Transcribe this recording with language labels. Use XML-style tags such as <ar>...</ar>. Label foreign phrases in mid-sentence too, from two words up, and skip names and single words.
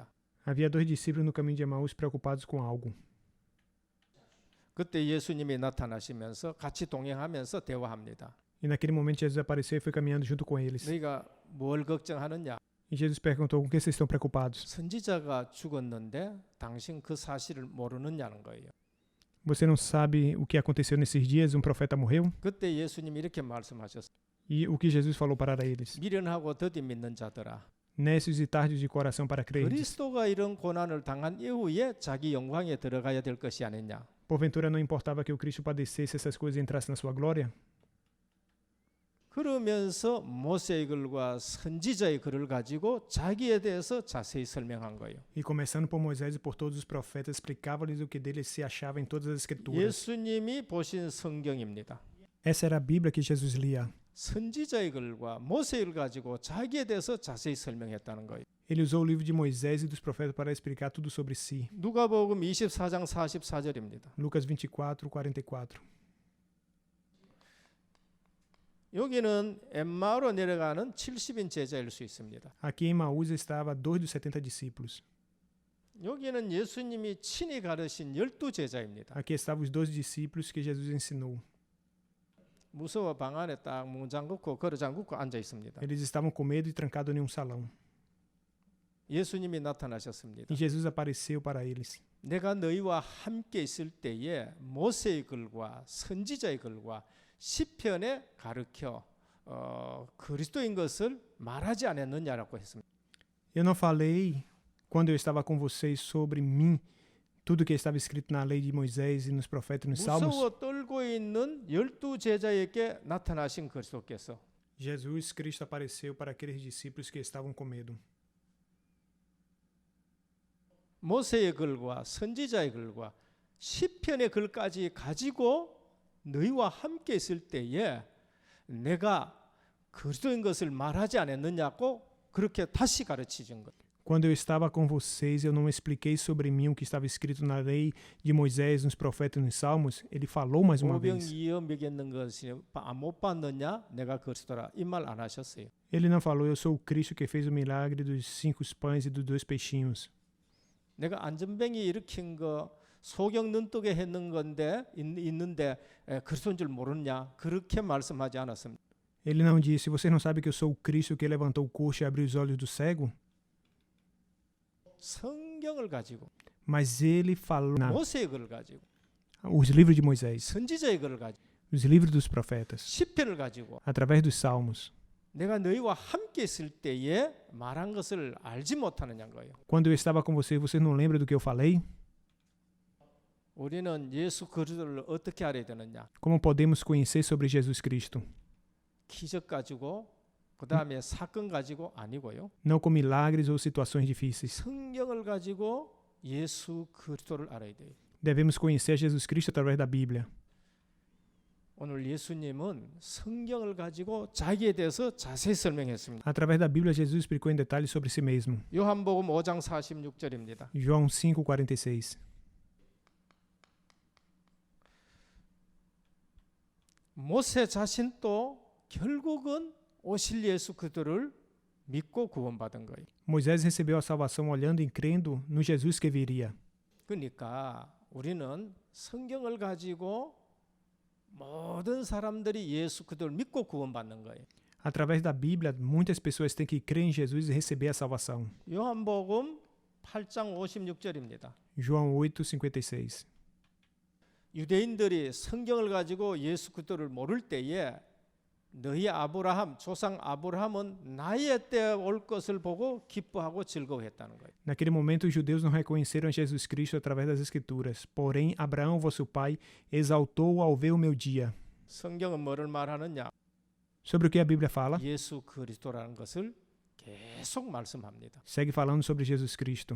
<pt>Havia dois discípulos no caminho de Emaús preocupados com algo.</pt> <ko>그때 예수님이 나타나시면서 같이 동행하면서 대화합니다.</ko> <pt>E naquele momento Jesus apareceu e foi caminhando junto com eles.</pt> <ko>너희가 뭘 걱정하느냐?</ko> <pt>E Jesus perguntou: com que vocês estão preocupados?</pt> <ko>선지자가 죽었는데 당신 그 사실을 모르느냐는 거예요.</ko> <pt>Você não sabe o que aconteceu nesses dias? Um profeta morreu?</pt> <ko>그때 예수님이 이렇게 말씀하셨어요.</ko> <pt>E o que Jesus falou para eles?</pt> <ko>미련하고 더디 믿는 자들아.</ko> <pt>Nécios e tardios de coração para crerdes.</pt> <ko>그리스도가 이런 고난을 당한 이후에 자기 영광에 들어가야 될 것이 아니냐.</ko> <pt>Porventura não importava que o Cristo padecesse essas coisas e entrasse na sua glória?</pt> <ko>그러면서 모세의 글과 선지자의 글을 가지고 자기에 대해서 자세히 설명한 거예요.</ko> <pt>E começando por Moisés e por todos os profetas, explicava-lhes o que deles se achava em todas as escrituras.</pt> <ko>예수님이 보신 성경입니다.</ko> <pt>Essa era a Bíblia que Jesus lia.</pt> <ko>선지자의 글과 모세의 글 가지고 자기에 대해서 자세히 설명했다는 거예요.</ko> <pt>Ele usou o livro de Moisés e dos profetas para explicar tudo sobre si.</pt> <ko>누가복음 24장 44절입니다.</ko> <pt>Lucas 24, 44.</pt> <ko>여기는 엠마오로 내려가는 70인 제자일 수 있습니다.</ko> <pt>Aqui em Emaús estava 2 dos 70 discípulos.</pt> <ko>여기는 예수님이 친히 가르친 12제자입니다.</ko> <pt>Aqui estavam os 12 discípulos que Jesus ensinou.</pt> <ko>무서워 방 안에 딱 문 잠그고 걸어 잠그고 앉아 있습니다.</ko> <pt>Eles estavam com medo e trancados em um salão.</pt> <ko>예수님이 나타나셨습니다.</ko> <pt>E Jesus apareceu para eles.</pt> <ko>내가 너희와 함께 있을 때에 모세의 글과 선지자의 글과 시편에 가르쳐 그리스도인 것을 말하지 않았느냐라고 했습니다.</ko> <pt>Eu não falei, quando eu estava com vocês, sobre mim, tudo que estava escrito na lei de Moisés e nos profetas e nos salmos?</pt> <ko>무서워 떨고 있는 12제자에게 나타나신 그리스도께서</ko> <pt>Jesus Cristo apareceu para aqueles discípulos que estavam com medo.</pt> <ko>모세의 글과 선지자의 글과 시편의 글까지 가지고 너희와 함께 있을 때에 내가 그리스도인 것을 말하지 않았느냐고 그렇게 다시 가르치신 것.</ko> <pt>Quando eu estava com vocês, eu não expliquei sobre mim o que estava escrito na lei de Moisés, nos profetas e nos salmos? Ele falou mais uma vez.</pt> <ko>오병이어 먹였는 것이 못 봤느냐? 내가 그리스도라. 이 말 안 하셨어요.</ko> <pt>Ele não falou, eu sou o Cristo que fez o milagre dos 5 pães e dos 2 peixinhos.</pt> <ko>내가 안전뱅이 일으킨 거 소경 눈뜨게 했는 건데 있는데 그리스도인 줄 모르냐? 그렇게 말씀하지 않았습니다.</ko> <pt>Ele não disse, você não sabe que eu sou o Cristo que levantou o coxo e abriu os olhos do cego?</pt> <ko>성경을 가지고</ko> <pt>Mas ele falou</pt> <ko>모세의 글을 가지고</ko> <pt>os livros de Moisés,</pt> <ko>선지자의 글을 가지고</ko> <pt>os livros dos profetas,</pt> <ko>시편을 가지고</ko> <pt>através dos salmos.</pt> <ko>내가 너희와 함께 있을 때에 말한 것을 알지 못하느냐는 거예요.</ko> <pt>Quando eu estava com você não lembra do que eu falei?</pt> <ko>우리는 예수 그리스도를 어떻게 알아야 되느냐?</ko> <pt>Como podemos conhecer sobre Jesus Cristo?</pt> <ko>기적 가지고 그다음에 사건 가지고 아니고요.</ko> <pt>Não com milagres ou situações difíceis.</pt> <ko>성경을 가지고 예수 그리스도를 알아야 돼요.</ko> <pt>Devemos conhecer Jesus Cristo através da Bíblia.</pt> <ko>오늘 예수님은 성경을 가지고 자기에 대해서 자세히 설명했습니다.</ko> <pt>Através da Bíblia, Jesus explicou em detalhes sobre si mesmo.</pt> <ko>요한복음 5장 46절입니다.</ko> <pt>João 5:46.</pt> <ko>모세 자신도 결국은 오실 예수 그리스도를 믿고 구원받은 거예요.</ko> <pt>Moisés recebeu a salvação olhando e crendo no Jesus que viria.</pt> <ko>그러니까 우리는 성경을 가지고 모든 사람들이 예수 그리스도를 믿고 구원받는 거예요.</ko> <pt>Através da Bíblia, muitas pessoas têm que crer em Jesus e receber a salvação.</pt> <ko>요한복음 8장 56절입니다.</ko> <pt>João 8:56.</pt> <ko>유대인들이 성경을 가지고 예수 그리스도를 모를 때에 너희 아브라함 조상 아브라함은 나의 때 올 것을 보고 기뻐하고 즐거워했다는 거예요.</ko> <pt>Naquele momento, os judeus não reconheceram Jesus Cristo através das Escrituras. Porém, Abraão, vosso pai, exaltou ao ver o meu dia.</pt> <ko>성경은 뭐를 말하느냐?</ko> <pt>Sobre o que a Bíblia fala?</pt> <ko>예수 그리스도라는 것을 계속 말씀합니다.</ko> <pt>Segue falando sobre Jesus Cristo.</pt>